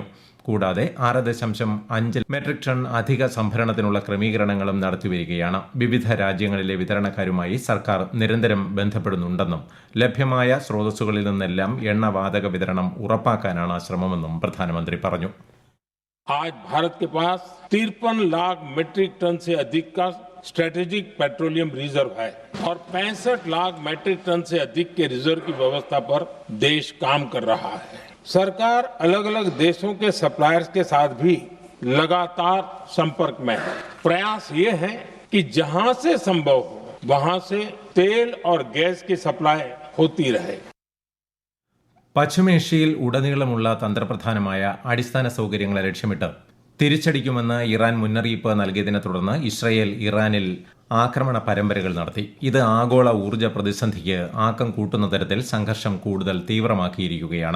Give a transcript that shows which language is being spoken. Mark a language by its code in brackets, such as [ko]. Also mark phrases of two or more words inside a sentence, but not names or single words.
[ml] കൂടാതെ 6.5 [en] metric ton [ml] അധിക സംഭരണത്തിനുള്ള ക്രമീകരണങ്ങളും നടത്തിവരികയാണ്. വിവിധ രാജ്യങ്ങളിലെ വിതരണക്കാരുമായി സർക്കാർ നിരന്തരം ബന്ധപ്പെടുന്നുണ്ടെന്നും ലഭ്യമായ സ്രോതസ്സുകളിൽ നിന്നെല്ലാം എണ്ണവാതക വിതരണം ഉറപ്പാക്കാനാണ് ശ്രമമെന്നും പ്രധാനമന്ത്രി പറഞ്ഞു. [hi] आज भारत के पास 53 लाख [en] metric ton [hi] से अधिक का [en] strategic petroleum reserve [hi] है और 65 लाख [en] metric ton [hi] से अधिक के रिजर्व की व्यवस्था पर देश काम कर रहा है. सरकार अलग अलग देशों के सप्लायर्स के साथ भी लगातार संपर्क में है. प्रयास ये है कि जहां से संभव हो वहां से तेल और गैस की सप्लाई होती रहे. [ml] പശ്ചിമേഷ്യയിൽ ഉടനീളമുള്ള തന്ത്രപ്രധാനമായ അടിസ്ഥാന സൗകര്യങ്ങളെ ലക്ഷ്യമിട്ട് തിരിച്ചടിക്കുമെന്ന് ഇറാൻ മുന്നറിയിപ്പ് നൽകിയതിനെ തുടർന്ന് ഇസ്രയേൽ ഇറാനിൽ ആക്രമണ പരമ്പരകൾ നടത്തി. ഇത് ആഗോള ഊർജ്ജ പ്രതിസന്ധിക്ക് ആക്കം കൂട്ടുന്ന തരത്തിൽ സംഘർഷം കൂടുതൽ തീവ്രമാക്കിയിരിക്കുകയാണ്.